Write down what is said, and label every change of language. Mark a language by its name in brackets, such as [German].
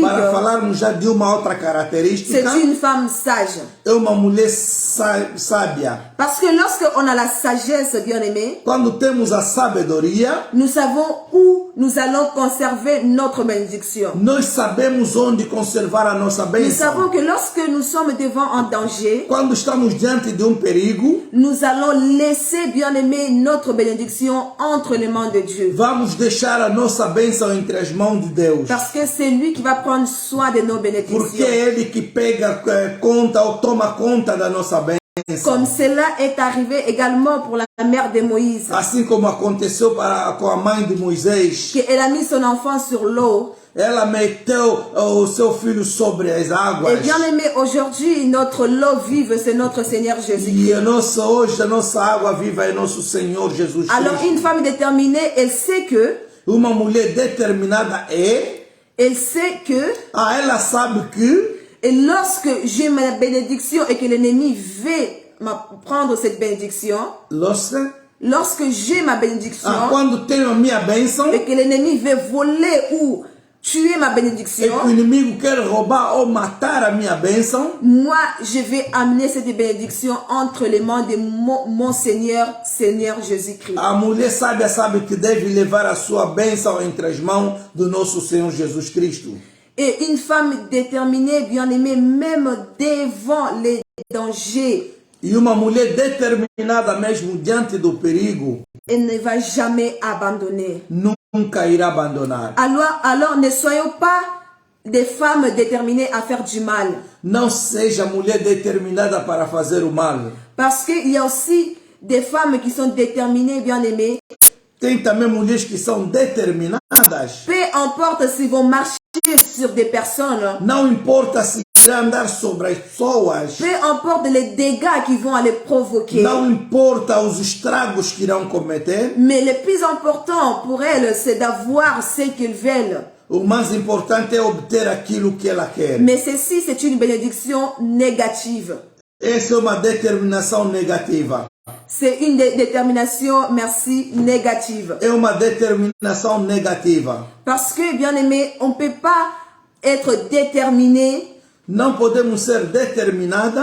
[Portuguese] Para falarmos já de uma outra característica. [French] C'est une femme sage. [Portuguese] É uma mulher sábia. [French] Parce que lorsque on a la sagesse, bien-aimée. [Portuguese] Quando temos a sabedoria. [French] Nous savons où nous allons conserver notre bénédiction. [Portuguese] Nós sabemos onde conservar a nossa bênção. [French] Nous savons que lorsque nous sommes devant un danger. [Portuguese] Quando estamos diante de perigo. [French] Nous allons laisser, bien-aimé, notre bénédiction entre les mains de Dieu. [Portuguese] Vamos deixar a nossa bênção entre as mãos de Deus. [French] Parce que c'est lui qui va prendre soin de nos bénédictions. [Portuguese] Porque é ele que pega conta ou toma conta da nossa bênção. [French] Comme cela est arrivé également pour la mère de Moïse. [Portuguese] Assim como aconteceu com a mãe de Moisés. [French] Que elle a mis son enfant sur l'eau. [Portuguese] Ela meteu o seu filho sobre as águas. [French] Et bien aimé, aujourd'hui, notre eau vive, c'est notre Seigneur Jésus-Christ. [Portuguese] E hoje a nossa água viva é nosso Senhor Jesus Cristo. [French] Alors, une femme déterminée, elle sait que. [Portuguese] Uma mulher determinada [French] elle sait que. [Portuguese] Ela sabe que. [French] Et lorsque j'ai ma bénédiction et que l'ennemi veut prendre cette bénédiction. Lorsque j'ai ma bénédiction. [Portuguese] Quando tenho a minha bênção. [French] Et que l'ennemi veut voler ou tuer ma bénédiction. [Portuguese] E que o inimigo quer roubar ou matar a minha bênção. [French] Moi, je vais amener cette bénédiction entre les mains de mon Seigneur Jésus-Christ. [Portuguese] A mulher sábia sabe que deve levar a sua bênção entre as mãos do nosso Senhor Jesus Cristo. [French] Et une femme déterminée, bien-aimée, même devant les dangers. [Portuguese] E uma mulher determinada mesmo diante do perigo. [French] Elle ne va jamais abandonner. [Portuguese] Nunca irá abandonar. [French] Alors ne soyons pas des femmes déterminées à faire du mal. [Portuguese] Não seja mulher determinada para fazer o mal. [French] Parce qu'il y a aussi des femmes qui sont déterminées, bien-aimées. [Portuguese] Tem também mulheres que são determinadas. [French] Peu importe s'ils vont marcher sur des personnes. [Portuguese] Não importa se irá andar sobre as pessoas. [French] Peu importe les dégâts qu'ils vont aller provoquer. [Portuguese] Não importa os estragos que irão cometer. [French] Mais le plus important pour elles, c'est d'avoir ce qu'ils veulent. [Portuguese] O mais importante é obter aquilo que ela quer. [French] Mais ceci, c'est une bénédiction négative. [Portuguese] Essa é uma determinação negativa. [French] C'est une détermination, merci, négative. [Portuguese] É uma determinação negativa. [French] Parce que, bien aimé, on ne peut pas être déterminé. [Portuguese] Não podemos ser determinadas